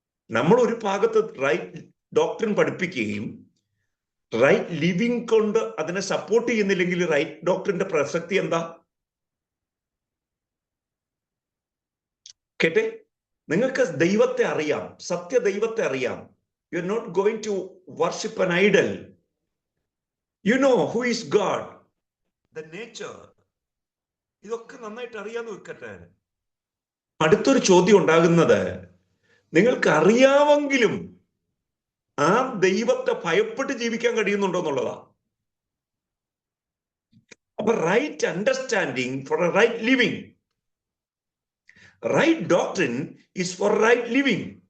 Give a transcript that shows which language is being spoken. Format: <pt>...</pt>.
<ml>നമ്മൾ ഒരു ഭാഗത്ത് റൈറ്റ് ഡോക്ട്രിൻ പഠിപ്പിക്കുകയും റൈറ്റ് ലിവിങ് കൊണ്ട് അതിനെ സപ്പോർട്ട് ചെയ്യുന്നില്ലെങ്കിൽ റൈറ്റ് ഡോക്ട്രിന്റെ പ്രസക്തി എന്താ? കേട്ടെ, നിങ്ങൾക്ക് ദൈവത്തെ അറിയാം, സത്യദൈവത്തെ അറിയാം.</ml> <en>You are not going to worship an idol. You know who is God, the nature.</en> <ml>ഇതൊക്കെ നന്നായിട്ട് അറിയാന്ന് വെക്കട്ടെ. അടുത്തൊരു ചോദ്യം ഉണ്ടാകുന്നത്, നിങ്ങൾക്ക് അറിയാമെങ്കിലും ആ ദൈവത്തെ ഭയപ്പെട്ട് ജീവിക്കാൻ കഴിയുന്നുണ്ടോ എന്നുള്ളതാ.</ml> <en>അപ്പൊ right understanding for a right living. Right doctrine is for right living.</en>